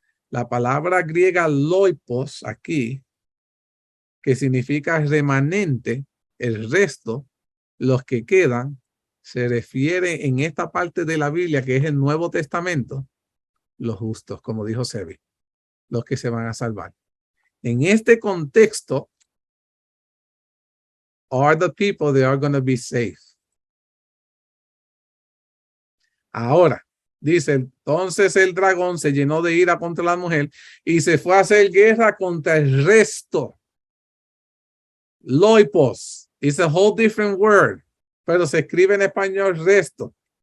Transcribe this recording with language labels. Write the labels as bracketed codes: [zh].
[es] La palabra griega loipos aquí, que significa remanente, el resto, los que quedan, se refiere en esta parte de la Biblia que es el Nuevo Testamento, los justos, como dijo Sebi, los que se van a salvar. En este contexto, [en] are the people that are going to be saved. [es] Ahora, dice, entonces el dragón se llenó de ira contra la mujer y se fue a hacer guerra contra el resto. Loipos, [en] it's a whole different word, [es] pero se escribe en español resto.